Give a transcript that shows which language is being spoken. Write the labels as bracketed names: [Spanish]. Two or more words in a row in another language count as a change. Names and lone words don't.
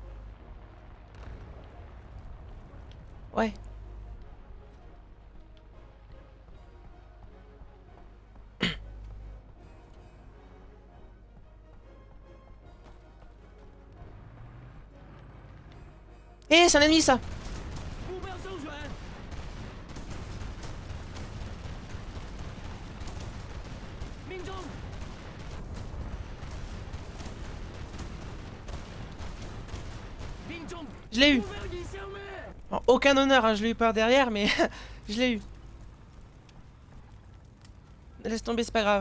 [French] Ouais. Eh, c'est un ennemi ça. [Chinese] 目标周旋。命中。命中。 [French] Je l'ai eu. [Chinese] 目标已消灭。 [French] Bon, aucun honneur, hein, je l'ai eu par derrière, mais je l'ai eu. Laisse tomber, c'est pas grave.